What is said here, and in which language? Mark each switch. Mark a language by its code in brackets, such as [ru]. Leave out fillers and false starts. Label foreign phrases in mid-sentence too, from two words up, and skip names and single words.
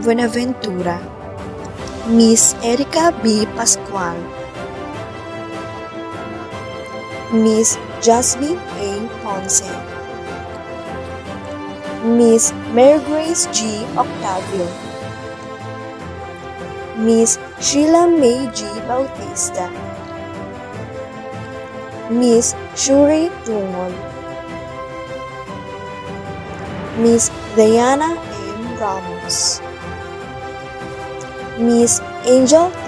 [en] Buenaventura, Miss Erica B. Pascual, Miss Jasmine A. Ponce, Miss Mary Grace G. Octavio, Miss Sheila May G. Bautista, Miss Shuri Tungol, Miss Diana M. Ramos, Miss Angel T.